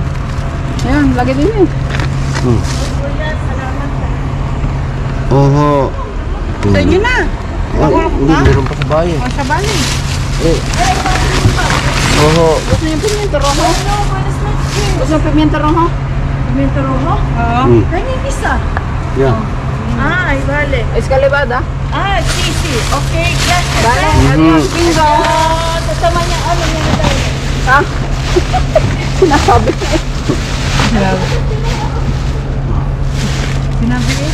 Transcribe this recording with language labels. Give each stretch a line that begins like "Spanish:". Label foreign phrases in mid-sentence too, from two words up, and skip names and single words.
Filipino: Ayan, lagi din eh. Oo. Sa inyo na. Hindi, meron pa sa bayan. O, sa bali. Oo. Gusto niyo
Spanish: pimiento rojo?
Filipino: Gusto niyo
Spanish: pimiento rojo? Pimento rojo?
Filipino: Oo. Ay, pizza. Yan.
Spanish: Ay, vale. Escalivada? Ah, sisi.
English: Okay, yes.
Spanish: Vale. Mhm. Adios, bingo.
Filipino: Kasama niya, ano niya na tayo? Ha? Sinasabi ko eh. Sinabi eh.